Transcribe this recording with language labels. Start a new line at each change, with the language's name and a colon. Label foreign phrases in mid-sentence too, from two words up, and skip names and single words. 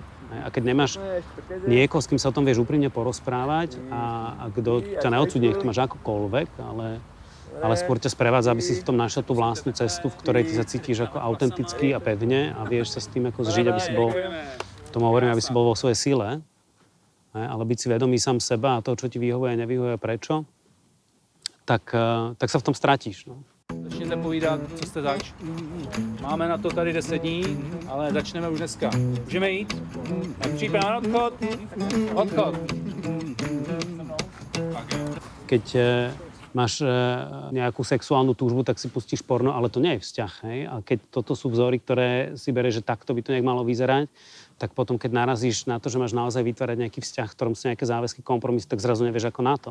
Slovak: A keď nemáš niekoho, s kým sa o tom vieš úprimne porozprávať a kto ťa neodsúdi, nech to máš akokoľvek, ale skôr ťa sprevádza, aby si v tom našiel tú vlastnú cestu, v ktorej ty sa cítiš ako autentický a pevne a vieš sa s tým ako zžiť, aby si bol, tomu hovorím, aby si bol vo svojej sile, ale byť si vedomý sám seba a toho, čo ti vyhovuje a nevyhovuje prečo, tak sa v tom ztratíš. No.
Czech: Začněte povídat, co jste zač. Máme na to tady 10 dní, ale začneme už dneska. Můžeme jít? Tak příprava na odchod. Odchod.
Slovak: Keď máš nejakú sexuálnu túžbu, tak si pustíš porno, ale to nie je vzťah, hej? A keď toto sú vzory, ktoré si berieš, že takto by to nejak malo vyzerať, tak potom, keď narazíš na to, že máš naozaj vytvárať nejaký vzťah, v ktorom sú nejaké záväzky, kompromisy, tak zrazu nevieš ako na to.